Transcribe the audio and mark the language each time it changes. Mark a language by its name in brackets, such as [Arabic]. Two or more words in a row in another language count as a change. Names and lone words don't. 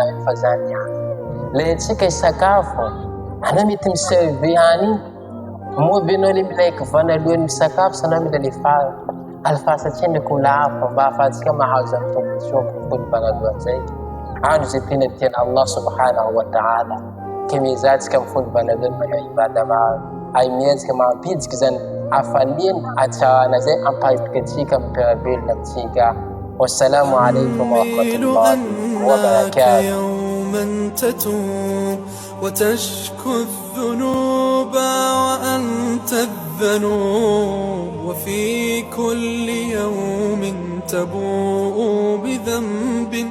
[Malagasy] efa zany le tsika isakafo anao mety miserve hany moby anao le milaiky voanalohany misakafo sanao mila le fara alifasatria ndraiky olo hafa mba ahafahantsika mahazo amin'ny tombotsoa folo voanalohany zay andro zay tena tiana [Arabic] الله سبحانه وتعالى [Malagasy] ke mizahantsika amin'ny folo voanalohany manao ibada maro ay miezaka mampidiky zany afaliany atsarana zay amparitaka atsika amin'ny toerabelona amintsika [Arabic] والسلام عليكم ورحمة الله وبركاته يوما تتوب وتشكو الذنوب وأنت الذنوب وفي كل يوم تبوء بذنب